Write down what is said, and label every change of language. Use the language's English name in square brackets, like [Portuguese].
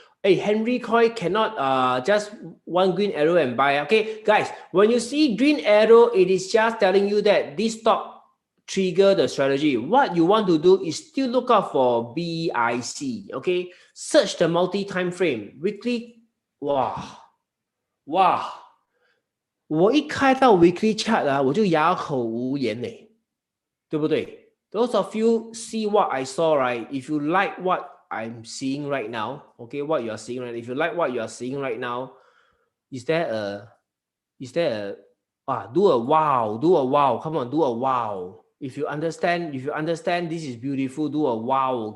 [English] Hey, Henry Coy cannot just one green arrow and buy. Okay, guys, when you see green arrow, it is just telling you that this stock trigger the strategy. What you want to do is still look out for BIC. Okay, search the multi-time frame, weekly. [Chinese] Wow, 我一开到 weekly chart 我就哑口无言嘞，对不对？ [English] Those of you see what I saw, right? If you like what I'm seeing right now, okay, what you are seeing right? If you like what you are seeing right now, is there a do a wow? Come on, do a wow. If you understand, this is beautiful, do a wow.